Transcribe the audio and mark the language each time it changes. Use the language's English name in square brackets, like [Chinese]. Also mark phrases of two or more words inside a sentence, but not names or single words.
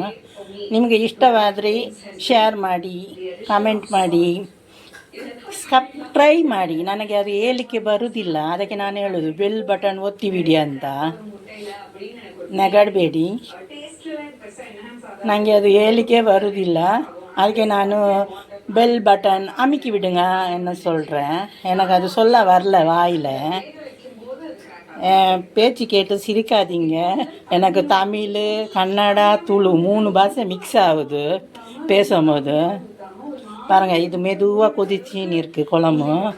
[Kannada] ನಿಮಗೆ ಇಷ್ಟವಾದರೆ ಶೇರ್ ಮಾಡಿ, ಕಮೆಂಟ್ ಮಾಡಿ, ಸಬ್ಸ್ಕ್ರೈಬ್ ಮಾಡಿ. ನನಗೆ ಅದು ಹೇಳಲಿಕ್ಕೆ ಬರುವುದಿಲ್ಲ, ಅದಕ್ಕೆ ನಾನು ಹೇಳೋದು ಬೆಲ್ ಬಟನ್ ಒತ್ತಿ ಬಿಡಿ ಅಂತ. ನಗಡಬೇಡಿ, ನನಗೆ ಅದು ಹೇಳಲಿಕ್ಕೆ ಬರುವುದಿಲ್ಲ, ಅದಕ್ಕೆ ನಾನು [Tamil] பெல் பட்டன் அமுக்கி விடுங்க என்ன சொல்கிறேன். எனக்கு அது சொல்ல வரல வாயில். பேச்சு கேட்டு சிரிக்காதீங்க. எனக்கு தமிழ், கன்னடா, துளு 3 பாஷை மிக்ஸ் ஆகுது பேசும்போது. பாருங்கள், இது மெதுவாக கொதிச்சின்னு இருக்குது குழம்பு.